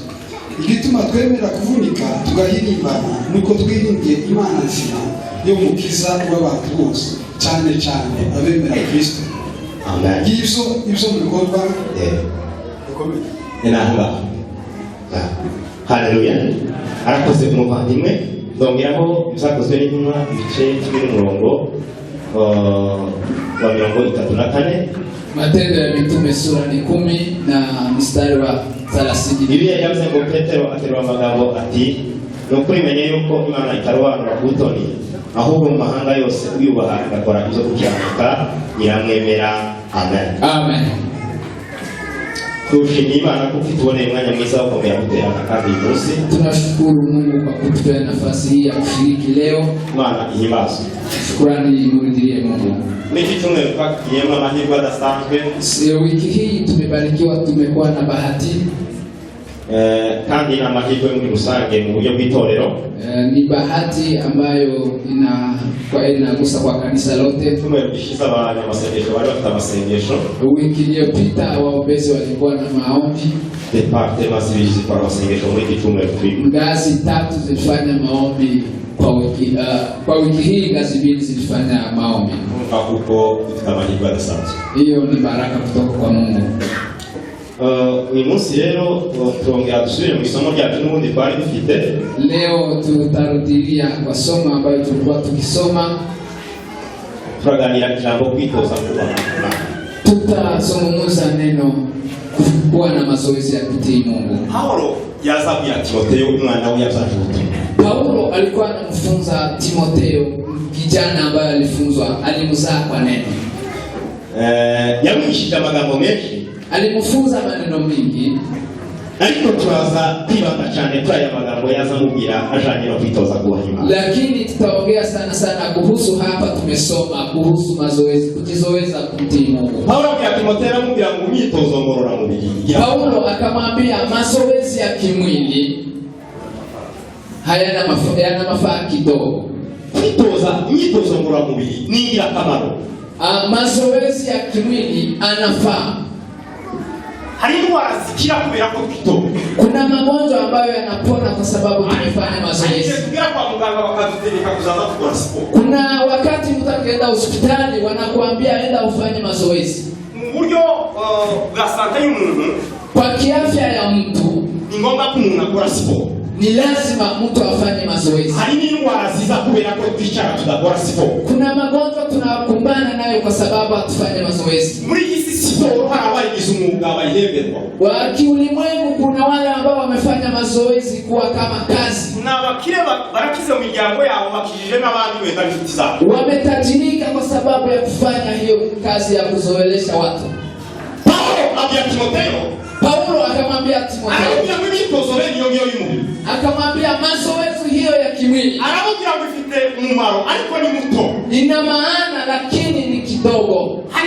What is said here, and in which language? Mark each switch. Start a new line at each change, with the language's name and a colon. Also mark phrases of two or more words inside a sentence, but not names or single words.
Kinyarwanda: Igituma twemera kuvunika tugahirimbana nuko twiringiye Imana nzima yo mukiza w'abantu bose, cyane cyane abemera Kristo. Amen. Ibyo bikorwa Haleluya. Arakoze umuvandimwe, ndongeraho bizakozwe n'intumwa ibice 10:34.
Swahili: Matendo ya Mitume sura ni 10 na mstari wa 30.
Kinyarwanda: Biblia yavuze ngo Petero aterwa amagambo ati, "Nukuri menye yuko Imana itarobanura ku butoni, ahubwo mu mahanga yose uyubaha agakora ibyo gukiranuka iramwemera." Amen. Amen. Tushimira Imana kuko ituboneye umwanya mwiza wo kongera guterana kandi uyu munsi.
Swahili: Tunashukuru Mungu kwa kutupa nafasi hii ya kushiriki leo.
Kinyarwanda: Imana ihimbaze.
Swahili: Shukrani imurudilie Mungu.
Kinyarwanda: Wiki tumwe twakiyemo amahirwe adasanzwe.
Swahili: Wiki hii tumebarikiwa, tumekuwa na bahati.
Kinyarwanda: Kandi na mahirwe muri rusange mu buryo bw'itorero.
Swahili: Ni bahati ambayo inagusa kwa kanisa lote.
Kinyarwanda: Tumebishiza abanyamasengesho bari bafite amasengesho.
Swahili: Wiki iliyopita waombezi walikuwa na maombi.
Kinyarwanda: Departement zibiri kwa amasengesho muri kitumwe turi.
Swahili: Ngazi 3 zilifanya maombi kwa wiki hii, ngazi 2 zilifanya maombi.
Kinyarwanda: Kuko amahirwe adasanzwe.
Swahili: Hiyo ni baraka kutoka kwa Mungu.
Kinyarwanda: Uyu munsi rero turongera dusubire mu isomo ryacu n'ubundi twari dufite.
Swahili: Leo tutarudilia kwa somo ambayo tulikuwa tukisoma.
Kinyarwanda: Turaganira ijambo kwitoza kubaha Imana.
Swahili: Tutazungumza neno kuwa na mazoezi ya kutii Mungu.
Kinyarwanda: Paulo yazabwiye Timoteyo umwana we yazaje ubutumwa.
Swahili: Paulo alikuwa anamfunza Timoteyo, kijana ambaye alimzaa kwa neno.
Kinyarwanda: Yamwishije amagambo menshi.
Swahili: Alimfunza maneno mengi,
Kinyarwanda: ariko turaza kwibanda cyane kuri aya magambo yazamubwira ajanye no kwitoza kubaha Imana.
Swahili: Lakini tutaongea sana kuhusu hapa tumesoma kuhusu mazoezi, kujizoeza kutii Mungu.
Kinyarwanda: Paulo ya Timoteyo amubwira ngo imyitozo ngororamubiri.
Swahili: Paulo akamwambia mazoezi ya kimwili hayana mafaa kidogo.
Kinyarwanda: Kwitoza imyitozo ngororamubiri ni ingirakamaro.
Swahili: Mazoezi ya kimwili anafaa.
Kinyarwanda: Hari indwara zikira kubera ko twitoza.
Swahili: Kuna magonjwa ambayo yanapona kwa sababu tumefanya mazoezi.
Kinyarwanda: Tugira kwa muganga bakadutegeka kuzaza gukora siporo.
Swahili: Kuna wakati mtu akienda hospitali wanakuambia enda ufanye mazoezi.
Kinyarwanda: Mu buryo bwa sante y'umuntu,
Swahili: kwa kiafya ya mtu
Kinyarwanda: ni ngombwa ko umuntu akora siporo.
Swahili: Ni lazima mtu afanye mazoezi.
Kinyarwanda: Hari n'indwara ziza kubera ko twicara tudakora siporo.
Swahili: Kuna magonjwa tunakumbana nayo kwa sababu hatufanye mazoezi.
Kinyarwanda: Muri hii siporo hari abayigize umwuga bayihemberwa.
Swahili: Wa kiulimwengu kuna wale ambao wamefanya mazoezi kuwa kama kazi.
Kinyarwanda: Kuna abakire barakize mu miryango yabo bakijije n'abandi wenda inshuti zabo.
Swahili: Wametajirika kwa sababu ya kufanya hiyo kazi ya kuzoelesha watu. Paulo akamwambia Timotheo, akamwambia mazoezi hiyo ya kimwili ina maana lakini ni kidogo.